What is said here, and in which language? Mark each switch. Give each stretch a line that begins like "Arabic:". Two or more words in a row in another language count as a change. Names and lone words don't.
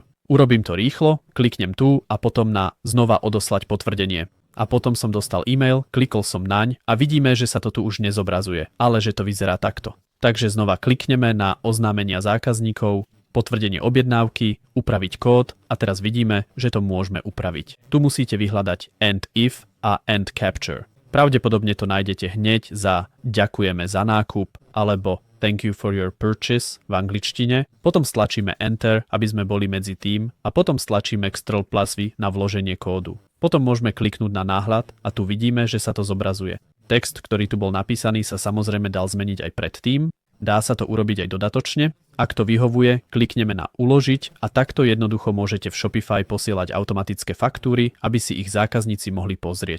Slovak: Urobím to rýchlo, kliknem tu a potom na znova odoslať potvrdenie. A potom som dostal e-mail, klikol som naň a vidíme, že sa to tu už nezobrazuje, ale že to vyzerá takto. Takže znova klikneme na oznámenia zákazníkov, potvrdenie objednávky, upraviť kód a teraz vidíme, že to môžeme upraviť. Tu musíte vyhľadať
English: end if
Slovak: a
English: end capture.
Slovak: Pravdepodobne to nájdete hneď za ďakujeme za nákup alebo
English: thank you for your purchase
Slovak: v angličtine. Potom stlačíme enter, aby sme boli medzi tým a potom stlačíme Ctrl+V na vloženie kódu. Potom môžeme kliknúť na náhľad a tu vidíme, že sa to zobrazuje. Text, ktorý tu bol napísaný, sa samozrejme dal zmeniť aj predtým. Dá sa to urobiť aj dodatočne. Ak to vyhovuje, klikneme na uložiť a takto jednoducho môžete v Shopify posielať automatické faktúry, aby si ich zákazníci mohli pozrieť.